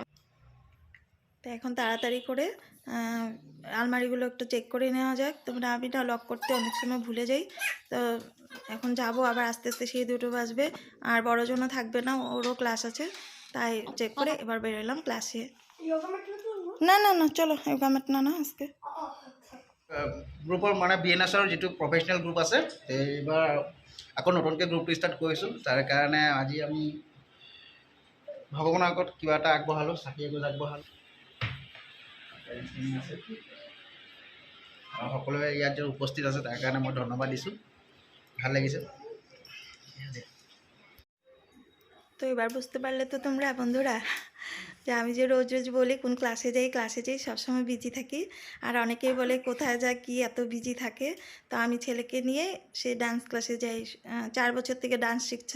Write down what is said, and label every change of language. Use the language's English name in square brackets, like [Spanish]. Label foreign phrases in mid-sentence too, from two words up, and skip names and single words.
[Bangla] তো এখন তাড়াতাড়ি করে আলমারিগুলো একটু চেক করে নেওয়া যাক। তোমরা আমিটা লক করতে অনেক সময় ভুলে যাই। তো এখন যাব, আবার আস্তে আস্তে সেই 2টো বাজবে। আর বড় জন্য থাকবে না, ওরও ক্লাস আছে, তাই চেক করে এবার বেরোলাম ক্লাসে। না না না, চলো [English] yoga mat [Bangla] না আজকে [Assamese] গ্ৰুপৰ মানে বিএনএছৰ যিটো [English] professional group [Assamese] আছে, এইবাৰ আকৌ নতুনকৈ গ্ৰুপটো ষ্টাৰ্ট কৰিছোঁ। তাৰ কাৰণে আজি আমি ভগৱানৰ আগত কিবা এটা আগবঢ়ালোঁ, চাকি এগছ আগবঢ়ালোঁ। আৰু সকলোৱে ইয়াত যে উপস্থিত আছে তাৰ কাৰণে মই ধন্যবাদ দিছোঁ, ভাল লাগিছে। [Bangla] তো এবার বুঝতে পারলে তো তোমরা বন্ধুরা যে আমি যে রোজ রোজ বলি কোন ক্লাসে যাই সবসময় বিজি থাকি। আর অনেকেই বলে কোথায় যা কি এত বিজি থাকে। তো আমি ছেলেকে নিয়ে সে ডান্স ক্লাসে যাই। 4 বছর থেকে ডান্স শিখছে।